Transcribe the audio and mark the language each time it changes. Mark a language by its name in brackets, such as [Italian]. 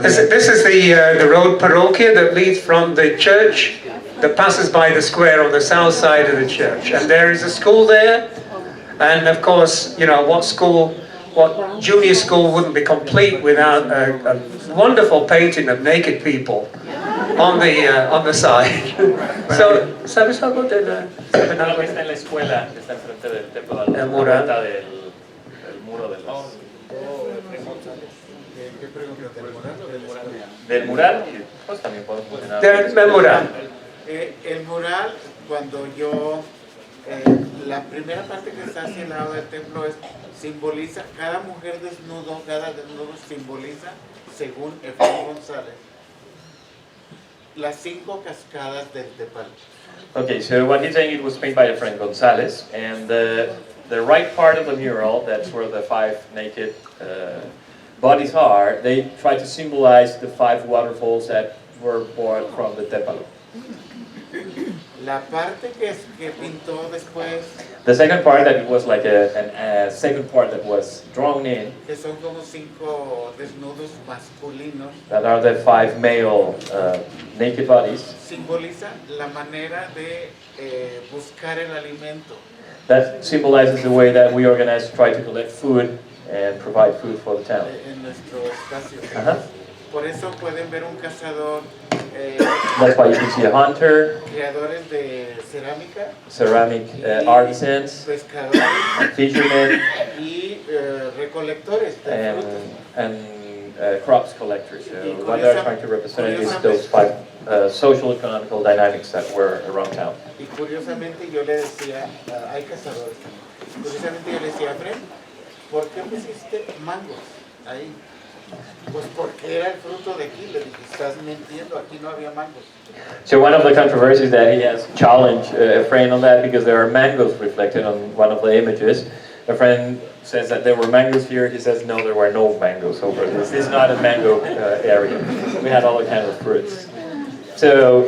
[English] This is the road Parroquia that leads from the church that passes by the square on the south side of the church. And there is a school there. And of course, what junior school wouldn't be complete without a wonderful painting of naked people on the side. [Spanish] So, ¿sabes algo de la? No, que está en la escuela, que está enfrente del templo, a la El mural. vuelta del muro de los... ¿qué pregunta? Del mural, pues también podemos mencionar. Del mural. El mural, cuando yo, la primera parte que está hacia el lado del templo simboliza, cada mujer cada desnudo simboliza, según Efraín González, las 5 cascadas del Tepal. [English] Okay, so what he's saying, it was painted by a friend Gonzalez, and the right part of the mural, that's where the 5 naked bodies are, they try to symbolize the 5 waterfalls that were born from the Tepalo. [Spanish] La parte que pintó después, [English] The second part that was like a second part that was drawn in, [Spanish] que son como 5 desnudos masculinos, [English] that are the 5 male naked bodies, [Spanish] simboliza la manera de buscar el alimento. [English] that symbolizes the way that we organize to try to collect food and provide food for the town. [Spanish] En nuestro espacio. Uh-huh. Por eso pueden ver un cazador, [English] That's why you can see a hunter, [Spanish] creadores de cerámica, [English] ceramic artisans, [Spanish] pescadores [English] fishermen, [Spanish] y recolectores de frutas. [English] and crops collectors. So what they're trying to represent is those 5 social economical dynamics that were around town. [Spanish] Y curiosamente yo le decía, hay cazadores, curiosamente yo le decía, Fred, ¿por qué pusiste mangos ahí? Pues porque era el fruto de aquí. Le dije, estás mintiendo, aquí no había mangos. [English] So one of the controversies that he has challenged a friend on that, because there are mangoes reflected on one of the images. A friend says that there were mangoes here. He says no, there were no mangoes over this. This is not a mango area. We had all kinds of fruits. So